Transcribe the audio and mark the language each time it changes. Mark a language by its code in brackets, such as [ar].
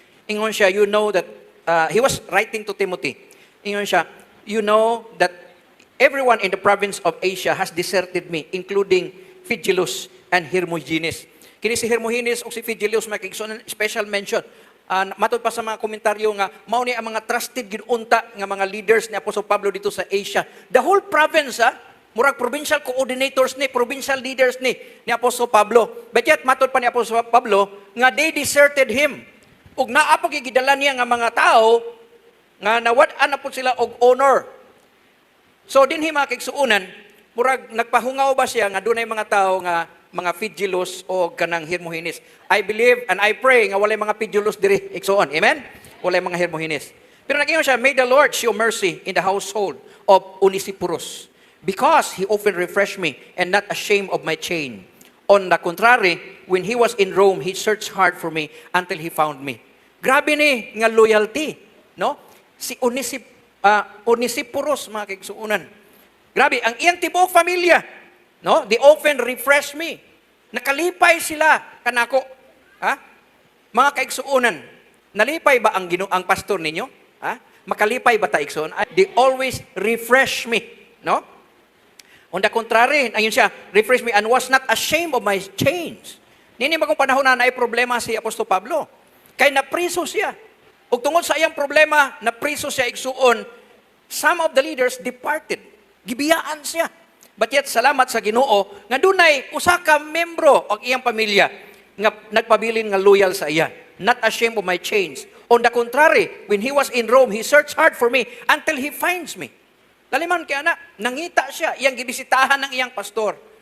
[ceb] Ingon siya, [en] you know that he was writing to Timothy. Ingon siya, you know that everyone in the province of Asia has deserted me, including Phygelus and Hermogenes. [ceb] Kini si Hermogenes o si Phygelus may kaigsuonan special mention. Matod pa sa mga komentaryo nga mao ni ang mga trusted gid unta nga mga leaders ni Apostol Pablo dito sa Asia. [en] The whole province, [ceb] murag provincial coordinators ni, provincial leaders ni Apostol Pablo. But yet matod pa ni Apostol Pablo nga [en] they deserted him. [ceb] Ug naa pa gidala niya nga mga tao nga nawad-an na po sila og honor. So dinhi mga kaigsuonan, murag nagpahungaw ba siya nga dunay mga tao nga mga Phygelus o kanang Hermogenes. [en] I believe and I pray [ceb] nga walay mga Phygelus diri igsuon. Amen? Walay mga Hermogenes. Pero nag-ingon siya, [en] may the Lord show mercy in the household of Onesiphorus, because he often refreshed me and not ashamed of my chain. On the contrary, when he was in Rome, he searched hard for me until he found me. [ceb] Grabe ni nga loyalty, no? Si Onesiphorus, mga kaigsuonan. Grabe, ang iyang tibuok pamilya, no? [en] They often refresh me. [ceb] Nakalipay sila kanako. Ha? Mga kaigsuonan, nalipay ba ang pastor ninyo? Ha? makalipay ba ta igsoon? [en] They always refresh me, no? On the contrary, [ceb] ayun siya, [en] refresh me and was not ashamed of my chains. [ceb] Nini magong panahon na ay problema si Apostol Pablo. Kay napriso siya. Ug tungod sa iyang problema, napriso siya igsuon, [en] some of the leaders departed. [ceb] Gibiyaan siya. But yet, salamat sa Ginoo nga dunay usa ka membro og iyang pamilya nga nagpabilin nga loyal sa iya. [en] Not ashamed of my chains. On the contrary, when he was in Rome, he searched hard for me until he finds me. [ceb] Laliman kaya na, nangita siya, iyang gibisitahan ng iyang pastor.